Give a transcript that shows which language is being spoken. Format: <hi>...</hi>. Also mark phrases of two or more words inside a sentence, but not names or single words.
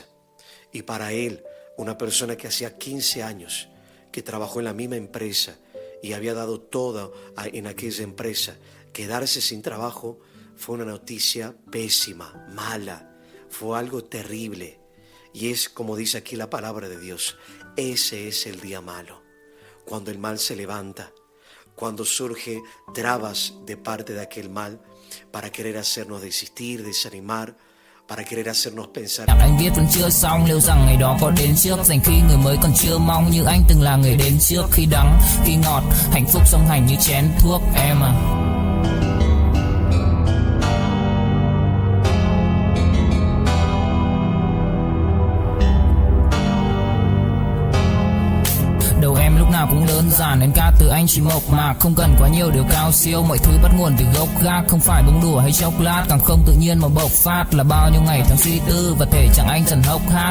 <es>Y para él, una persona que hacía 15 años, que trabajó en la misma empresa y había dado todo en aquella empresa, quedarse sin trabajo fue una noticia pésima, mala, fue algo terrible. Y es como dice aquí la palabra de Dios, ese es el día malo, cuando el mal se levanta, cuando surge trabas de parte de aquel mal para querer hacernos desistir, desanimar, para querer hacernos pensar.</es> <vi>Anh viết vẫn chưa xong, liệu rằng ngày đó có đến trước, dành khi người mới còn chưa mong như anh từng là người đến trước. Khi đắng, khi ngọt, hạnh phúc song hành như chén thuốc em à. Đầu em lúc nào cũng đơn giản, nên ca từ anh chỉ mộc mạc, không cần quá nhiều điều cao siêu, mọi thứ bắt nguồn từ gốc gác, không phải bông đùa hay chốc lát, càng không tự nhiên mà bộc phát, là bao nhiêu ngày tháng suy tư và thể chẳng anh dần hốc hác.</vi>